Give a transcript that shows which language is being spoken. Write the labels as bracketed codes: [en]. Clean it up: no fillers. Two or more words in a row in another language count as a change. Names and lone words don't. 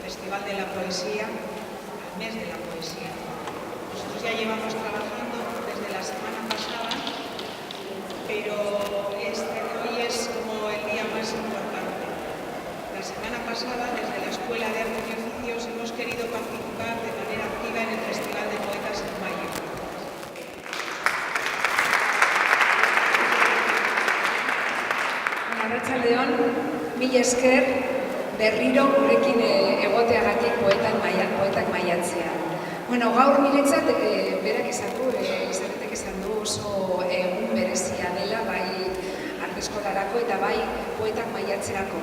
[es] Festival de la Poesía, al mes de la poesía. Nosotros ya llevamos trabajando desde la semana pasada, pero hoy es como el día más importante. La semana pasada, desde la Escuela de Artes y Oficios, hemos querido participar de manera activa en el Festival de Poetas en mayo. [eu] Arratsaldeon, mila esker berriro gurekin egoteagatik poetak maiatzean. Bueno, gaur niretzat berak izatetek esan du oso egun berezia dela, bai arte eskolarako eta bai poetak maiatzerako.